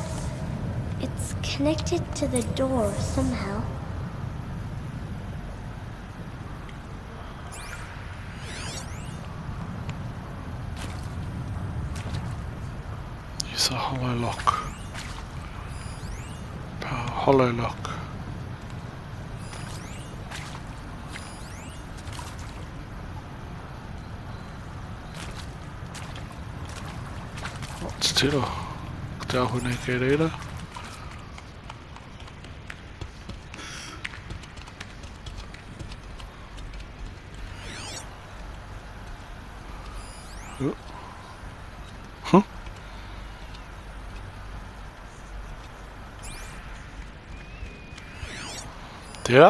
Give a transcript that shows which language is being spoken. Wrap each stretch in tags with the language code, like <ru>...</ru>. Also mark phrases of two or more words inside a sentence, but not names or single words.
<en>It's connected to the door somehow. Use a hollow lock. Power hollow lock.</en> <mi>Tiro. Te ahu nei kei reira. Huh?</mi> <en>There.</en>